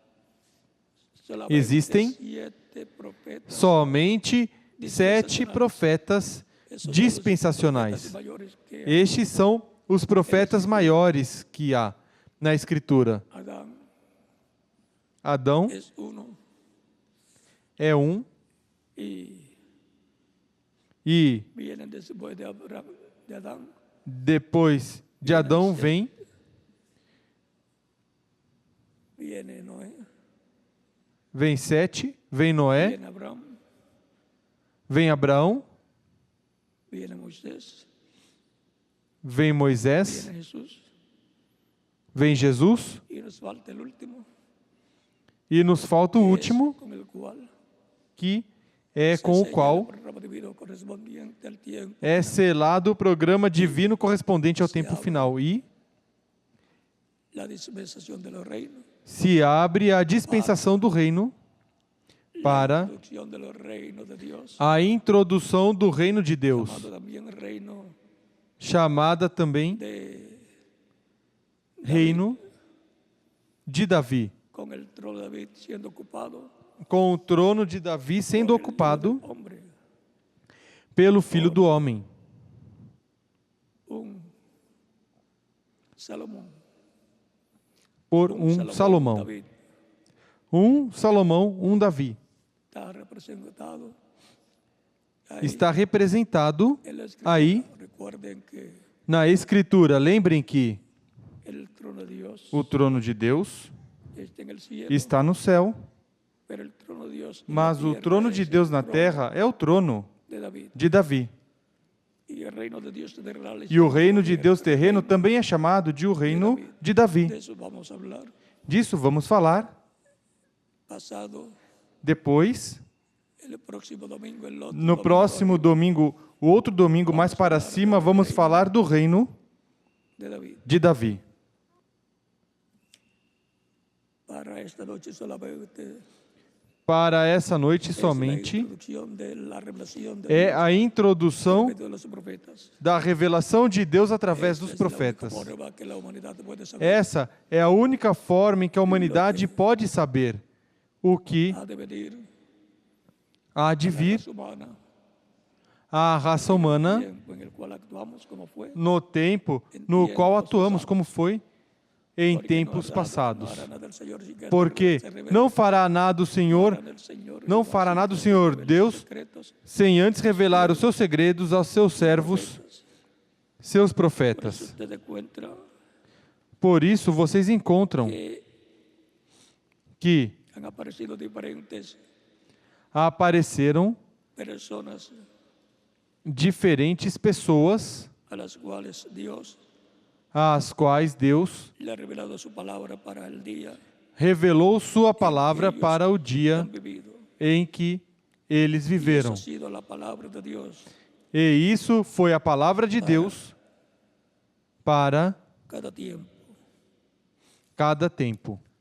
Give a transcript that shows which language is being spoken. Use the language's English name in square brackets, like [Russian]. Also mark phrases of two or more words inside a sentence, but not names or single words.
[Portuguese] Existem somente 7 profetas dispensacionais. Estes são os profetas maiores que há. na Escritura. [Spanish] Adán [Portuguese] Adão [Spanish] es uno [Portuguese] é um [Spanish] y [Portuguese] e [Spanish] viene después de Adán, [Portuguese] depois de Adão vem [Spanish] viene Noé, [Portuguese] Sete, vem Noé, [Spanish] viene Abraham, [Portuguese] vem Abraão, [Spanish] viene Moisés, [Portuguese] vem Moisés, [Spanish] viene Jesús [Portuguese] vem Jesus [Spanish] y nos falta el último, [Portuguese] e nos falta o [Spanish] que es [Portuguese] último, [Spanish] con el cual [Portuguese] que é [Spanish] se [Portuguese] com o [Spanish] sella el [Portuguese] qual [Spanish] programa divino correspondiente al tiempo. [Portuguese] é selado o programa divino correspondente ao tempo final e [Spanish] La dispensación de los reinos, [Portuguese] se abre a dispensação do reino [Spanish] la [Portuguese] para [Spanish] introducción de los reinos de Dios, [Portuguese] a introdução do reino de Deus, [Spanish] llamado también reino [Portuguese] chamada também [Spanish] de [Portuguese] reino de Davi, [Spanish] con el trono de David siendo ocupado [Portuguese] com o trono de Davi sendo [Spanish] por el [Portuguese] ocupado [Spanish] Hijo del hombre, [Portuguese] pelo Filho do Homem, [Spanish] un Salomón, [Portuguese] por um Salomão. [Spanish] David [Portuguese] Um Salomão, um Davi. [Spanish] está representado ahí [Portuguese] Está representado [Spanish] en la Escritura. [Portuguese] aí [Spanish] Recuerden que [Portuguese] na Escritura. Lembrem que [Spanish] el trono de Dios [Portuguese] o trono de Deus [Spanish] está en el cielo, [Portuguese] está no céu, [Spanish] pero el trono de Dios en [Portuguese] mas [Spanish] la [Portuguese] o [Spanish] tierra [Portuguese] trono [Spanish] es [Portuguese] de [Spanish] el [Portuguese] Deus na [Spanish] trono [Portuguese] terra é o trono [Spanish] de David. [Portuguese] de Davi. [Spanish] Y el reino de Dios terrenal es [Portuguese] E o [Spanish] el [Portuguese] reino de [Spanish] trono [Portuguese] Deus terreno também é chamado de o reino de [Spanish] de [Portuguese] Davi. [Spanish] eso vamos a hablar. [Portuguese] Disso vamos falar [Spanish] Pasado [Portuguese] depois, [Spanish] el próximo domingo, el otro [Portuguese] no [Spanish] domingo, [Portuguese] próximo domingo, o outro domingo mais para cima, vamos falar do reino [Spanish] de David. [Portuguese] de Davi. [Spanish] Para esta noche solamente [Portuguese] Para essa noite [Spanish] es la [Portuguese] somente [Spanish] introducción de la revelación de [Portuguese] é [Spanish] Dios [Portuguese] a introdução [Spanish] por medio de los profetas. [Portuguese] da revelação de Deus através [Spanish] Esta [Portuguese] dos [Spanish] es la única [Portuguese] profetas. [Spanish] forma que la humanidad puede saber. [Portuguese] Essa é a única forma em que a humanidade pode saber o que [Spanish] Ha de venir [Portuguese] há de [Spanish] la [Portuguese] vir [Spanish] raza humana, [Portuguese] à raça humana [Spanish] tiempo en el cual actuamos como fue, [Portuguese] no tempo no qual atuamos, como foi em tempos passados. [Spanish] no hará nada el Señor sin que [Portuguese] Porque [Spanish] se revele. [Portuguese] não fará nada o Senhor, [Spanish] El Señor [Portuguese] não fará nada o Senhor Deus, [Spanish] secretos, [Portuguese] sem antes revelar os seus segredos aos seus servos, seus [Spanish] por eso [Portuguese] profetas. [Spanish] usted encuentra [Portuguese] Por isso vocês encontram [Spanish] que [Portuguese] que [Spanish] han aparecido diferentes [Portuguese] apareceram [Spanish] personas [Portuguese] diferentes pessoas [Spanish] a las cuales Dios [Portuguese] às quais Deus [Spanish] le ha revelado su palabra para el día [Portuguese] revelou sua palavra para o [Spanish] que [Portuguese] dia [Spanish] han vivido. [Portuguese] em que eles [Spanish] Y esa [Portuguese] viveram. [Spanish] ha sido la palabra de Dios [Portuguese] E isso foi a palavra de Deus para [Spanish] cada tiempo. [Portuguese] cada tempo.